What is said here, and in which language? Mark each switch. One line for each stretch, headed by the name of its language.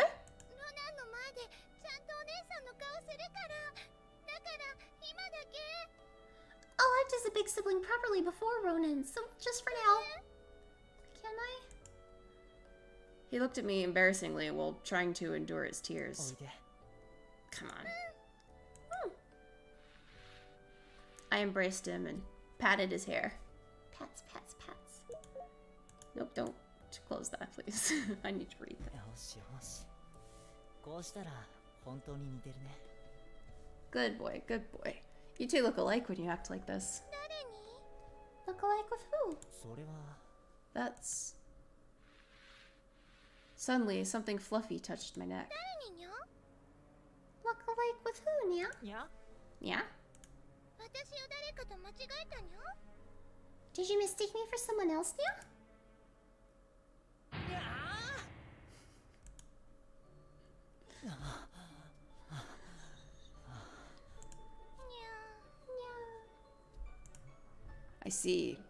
Japanese: ロナンの前でちゃんとお姉さんの顔するから。だから今だけ。
English: I'll act as a big sibling properly before Ronan, so just for now. Can I? He looked at me embarrassingly while trying to endure his
Japanese: お
English: tears.
Japanese: いで。
English: Come on. I embraced him and patted his hair. Pats, pats, pats. Nope, don't close that, please. I need to read that.
Japanese: よしよし。こうしたら本当に似てるね。
English: Good boy, good boy. You two look alike when you act like this.
Japanese: 誰に？
English: Look alike with who?
Japanese: それは
English: That's... Suddenly, something fluffy touched my neck.
Japanese: 誰ににゃ？
English: Look alike with who, Nya?
Japanese: にゃ？
English: Yeah?
Japanese: 私を誰かと間違えたにゃ？
English: Did you mistake me for someone else, Nya?
Japanese: にゃ。
English: I see.